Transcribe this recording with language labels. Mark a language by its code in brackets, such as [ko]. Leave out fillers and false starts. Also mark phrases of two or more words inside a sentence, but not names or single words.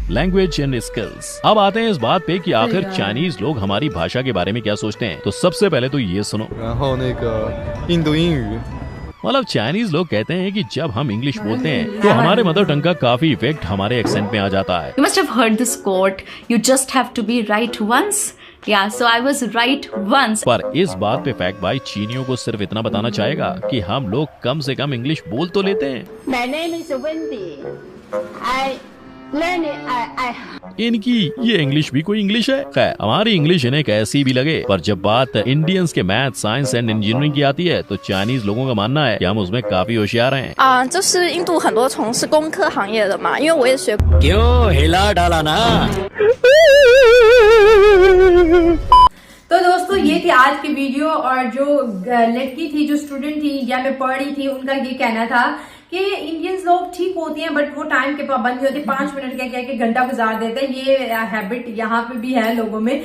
[en] language and skills. [hi] अब आते हैं इस बात पे कि आखिर चाइनीज लोग हमारी भाषा के बारे में क्या सोचते हैं। तो सबसे पहले तो ये सुनो। मतलब चाइनीज लोग कहते हैं कि जब हम इंग्लिश बोलते हैं तो हमारे [en] mother tongue [hi] का काफी इफेक्ट हमारे एक्सेंट में आ जाता है। [en] You must have heard this quote, you just have to be right once. Yeah, so I was right once. [hi] पर इस बात पे फैक्ट भाई चीनियों को सिर्फ इतना बताना चाहेगा कि हम लोग कम से कम इंग्लिश बोल तो लेते हैं। [en] My name is Wendy. [hi] इनकी ये इंग्लिश भी कोई इंग्लिश है? खैर, हमारी इंग्लिश इन्हें कैसी भी लगे, पर जब बात इंडियंस के मैथ, [en] science and engineering [hi] की आती है तो चाइनीज लोगों का मानना है कि हम उसमें काफी होशियार हैं। [zh] 就是印度很多从事工科行业的嘛，因为我也学。 [hi] क्यों हिला डाला ना? तो दोस्तों ये थी आज की वीडियो, और जो लड़की थी, जो स्टूडेंट थी, इंडिया में पढ़ रही थी, उनका ये कहना था कि इंडियंस लोग ठीक होती हैं बट वो टाइम के पाबंदी होती है। 5 मिनट का क्या कि घंटा गुजार देते हैं। ये हैबिट यहाँ पे भी है लोगों में।